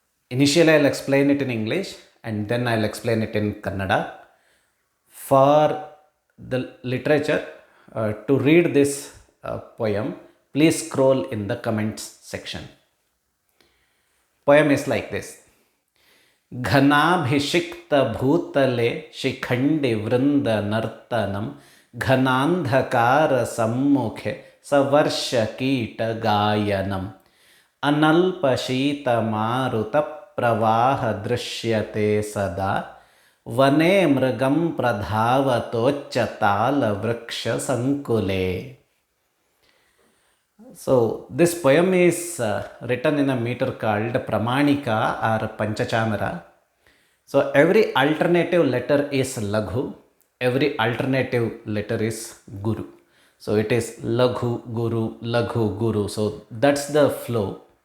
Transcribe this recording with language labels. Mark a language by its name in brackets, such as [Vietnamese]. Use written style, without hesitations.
[English] Initially, I'll explain it in English and then I'll explain it in Kannada. For the literature, to read this poem, please scroll in the comments section. Poem is like this. [Sanskrit] ಘನಾಭಿಷಿಕ್ತ ಭೂತಲೆ Shikhandi ವೃಂದ ನರ್ತನಂ ಘನಾಂಧಕಾರ ಸಮ್ಮುಖೆ ಸವರ್ಷ ಕೀಟ ಗಾಯನಂ ಅನಲ್ಪ ಶೀತ ಮಾರುತ ಪ್ರವಾಹ ದೃಶ್ಯತೆ ಸದಾ ವನೇ ಮೃಗಂ ಪ್ರಧಾವತೋಚ್ಚ ತಾಲ ವೃಕ್ಷ ಸಂಕುಲೆ. [English] So this poem is written in a meter called Pramaanika or Panchachamara. So every alternative letter is Laghu, every alternative letter is Guru. So it is Laghu, Guru, Laghu, Guru. So that's the flow.